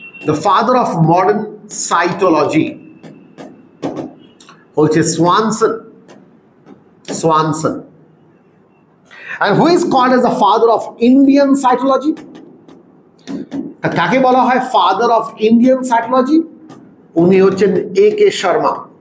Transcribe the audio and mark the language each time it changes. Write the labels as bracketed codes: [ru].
[en] The father of modern cytology [bn] হচ্ছে Swanson. [en] And who is called as the father of Indian cytology? [bn] কাকে বলা হয় [en] Father of Indian cytology? [bn] উনি হচ্ছেন A.K. Sharma.